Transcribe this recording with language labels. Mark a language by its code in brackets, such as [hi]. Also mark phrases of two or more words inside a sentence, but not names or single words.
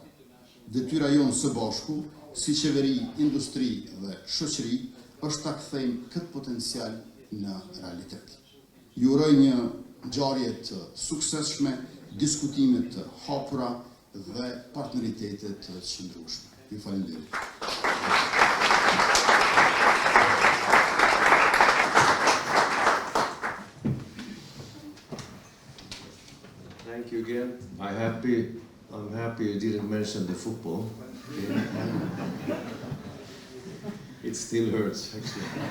[sq] Detyra jonë së bashku, si qeveri, industri dhe shoqëri, është ta kthejmë këtë potencial në realitet. Ju uroj një ngjarje të suksesshme, diskutime të hapura dhe partneritete të qëndrueshme. Ju falenderoj. [en] Thank you again. I'm happy you didn't mention the football. It still hurts, actually.